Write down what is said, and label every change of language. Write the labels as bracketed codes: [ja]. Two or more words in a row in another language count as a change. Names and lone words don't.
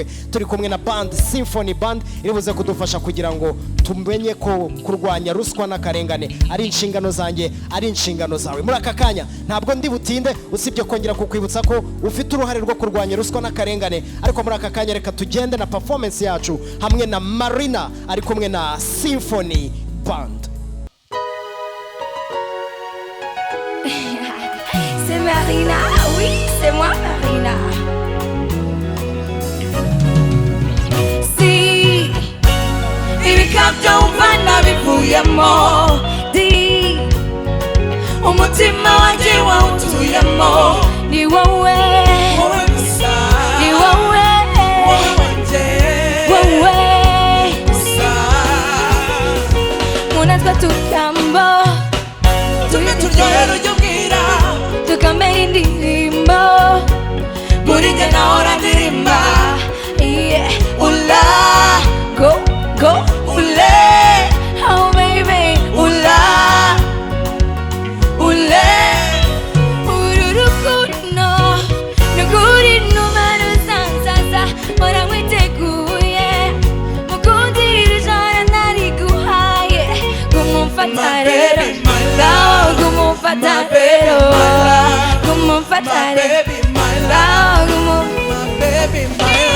[rw] Turi kumwe na band Symphony Band iribuze kudufasha kugira ngo tumenye ko kurwanya ruswa n'akarengane ari inshingano zanjye, ari inshingano zawe. Muri aka kanya ntabwo ndi butinde usibye kongera kukwibutsa ko ufite uruhare rwo kurwanya ruswa n'akarengane, ariko muri aka kanya reka tugende na performance yacu hamwe na Marina ari kumwe na Symphony Band. [fr] C'est Marina, oui, c'est moi Marina. [rw] Si ibikabyo umvana bivuyemo, di umutima wanjye wawutuyemo, ni wowe, wowe gusa, ni wowe, wowe wanjye, wowe gusa. Munatwa tutambo, tumwe turyohera ujya ubwira, tukamenya indirimbo, muri njye nahora ndirimba, [en] yeah. Ula, go, go, ule, oh baby, ula, ule, [rw] ururukundo, nukuri numero zanzaza, mora mwiteguye, mukundira ijana nariguhaye, gumumfata rero, ngaho gumumfata rero, gumumfata rero, ngaho gumumfata